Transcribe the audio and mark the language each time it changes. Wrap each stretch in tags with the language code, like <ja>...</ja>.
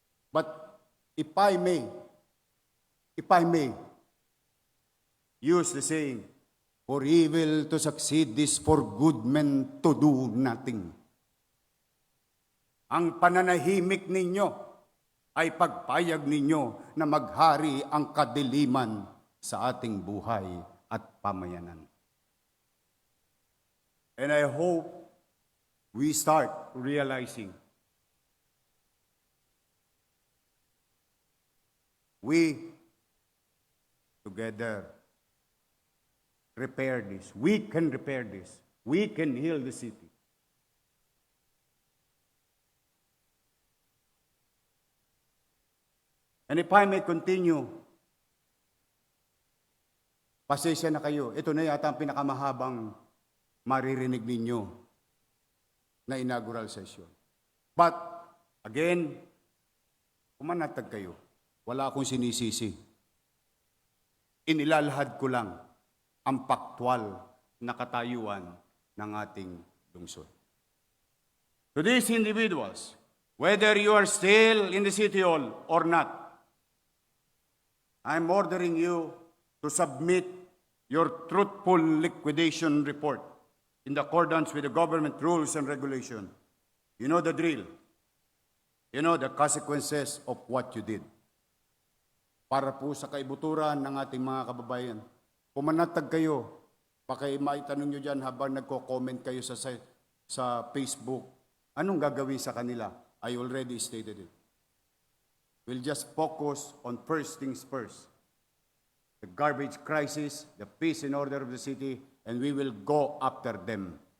<en>But if I may use the saying, for evil to succeed is for good men to do nothing.</en> <tl>Ang pananahimik ninyo ay pagpayag ninyo na maghari ang kadiliman sa ating buhay at pamayanan.</tl> <en>And I hope we start realizing we together repair this. We can repair this. We can heal the city. And if I may continue,</en> <tl>pasensya na kayo. Ito na yata ang pinakamahabang maririnig ninyo na inaugural session.</tl> <en>But, again,</en> <tl>pumanatag kayo. Wala akong sinisisi. Inilalahad ko lang ang paktwal na katayuan ng ating lungsod.</tl> <en>To these individuals, whether you are still in the City Hall or not, I'm ordering you to submit your truthful liquidation report in accordance with the government rules and regulation. You know the drill. You know the consequences of what you did.</en> <tl>Para po sa kaibuturan ng ating mga kababayan, pumanatag kayo. Maitanong nyo dyan habang nagko-comment kayo sa Facebook. Anong gagawin sa kanila?</tl> <en>I already stated it. We'll just focus on first things first. The garbage crisis, the peace and order of the city, and we will go after them.</en>